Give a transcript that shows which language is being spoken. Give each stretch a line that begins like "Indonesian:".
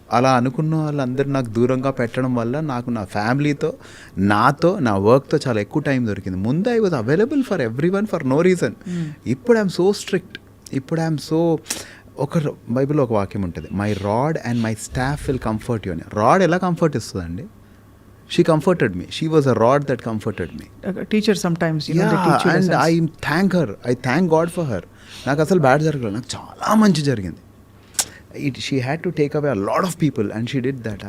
Telugu: అలా అనుకున్న వాళ్ళందరూ నాకు దూరంగా పెట్టడం వల్ల నాకు నా ఫ్యామిలీతో, నాతో, నా వర్క్తో చాలా ఎక్కువ టైం దొరికింది.
English: ముందు I was available for everyone for no reason. ఇప్పుడు I'm so strict. ఇప్పుడు I'm so
Telugu: బైబిల్లో ఒక వాక్యం ఉంటుంది,
English: My rod and my staff will comfort you అని.
Telugu: రాడ్ ఎలా కంఫర్ట్ ఇస్తుందండి?
English: She comforted me. She was a rod that comforted me. Teacher sometimes, you know, they Yeah, teach you and lessons. I thank her. I thank God for her.
Telugu: నాకు అసలు bad జరగలేదు, నాకు చాలా మంచి జరిగింది.
English: She had to take away a lot of people and she did that.